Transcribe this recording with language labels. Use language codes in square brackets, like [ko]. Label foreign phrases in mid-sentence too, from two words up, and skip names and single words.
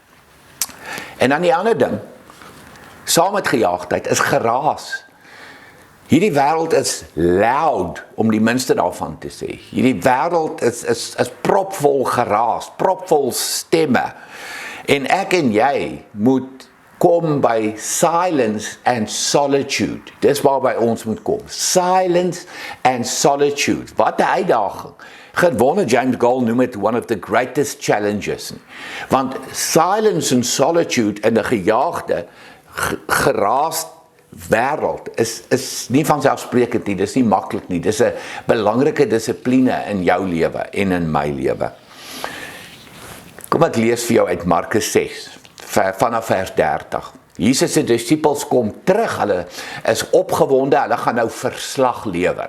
[af] En dan die ander ding, saam met gejaagdheid, is geraas. Hierdie wêreld is loud, om die minste daarvan te sê. Hierdie wêreld is propvol geraas, propvol stemme. En ek en jy moet kom by [en] silence and solitude. [af] Dis waarby ons moet kom. [en] Silence and solitude. [af] Wat 'n uitdaging. Gewone James Gall noem dit [en] one of the greatest challenges. [af] Want [en] silence and solitude [af] in 'n gejaagde, geraas wêreld is nie vanselfsprekend nie, dis nie maklik nie. Dis 'n belangrike dissipline in jou lewe en in my lewe. Kom ek lees vir jou uit Markus 6, vanaf vers 30. Jesus se disippels kom terug, hulle is opgewonde, hulle gaan nou verslag lewer.